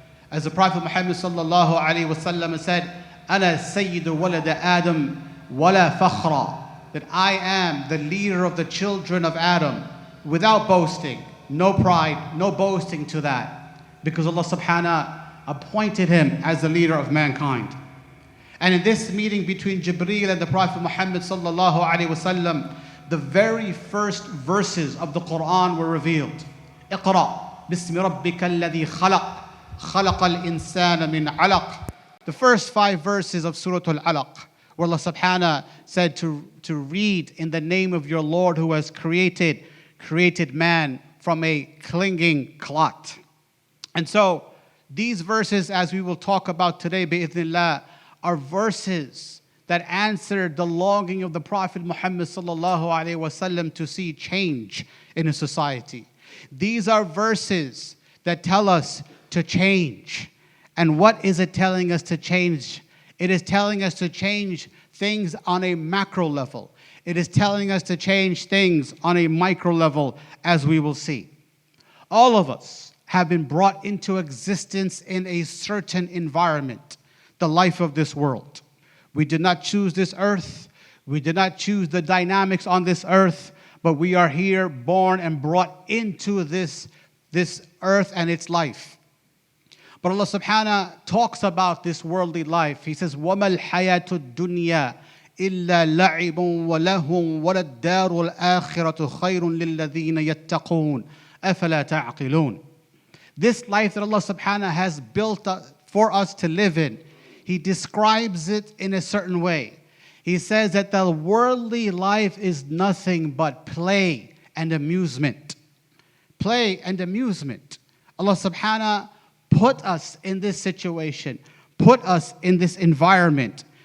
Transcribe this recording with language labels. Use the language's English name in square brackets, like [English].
[English] As the Prophet Muhammad sallallahu alaihi wasallam said, [Arabic] "Ana sayyidu walad Adam wala fakhra," [English] that I am the leader of the children of Adam, without boasting, no pride, no boasting to that, because Allah subhanahu appointed him as the leader of mankind. And in this meeting between Jibreel and the Prophet Muhammad sallallahu alaihi wasallam, the very first verses of the Quran were revealed. [Arabic] اقرأ بسم ربك الذي خلق خلق الإنسان من علق. [English] The first 5 verses of Surah Al-Alaq, where Allah subhanahu said to read in the name of your Lord who has created man from a clinging clot. And so these verses, as we will talk about today, bi'idhnillah, are verses that answered the longing of the Prophet Muhammad sallallahu alaihi wasallam to see change in a society. These are verses that tell us to change. And what is it telling us to change? It is telling us to change things on a macro level. It is telling us to change things on a micro level, as we will see. All of us have been brought into existence in a certain environment, the life of this world. We did not choose this earth. We did not choose the dynamics on this earth, but we are here, born and brought into this earth and its life. But Allah subhanahu talks about this worldly life. He says, [Arabic] وَمَا الْحَيَاةُ الدُّنْيَا إِلَّا لَعِبٌ وَلَهٌ وَلَلدَّارُ الْآخِرَةُ خَيْرٌ لِلَّذِينَ يَتَّقُونَ أَفَلَا تَعْقِلُونَ. [English] This life that Allah subhanahu has built for us to live in, He describes it in a certain way. He says that the worldly life is nothing but play and amusement. Play and amusement. Allah subhanahu put us in this situation, put us in this environment.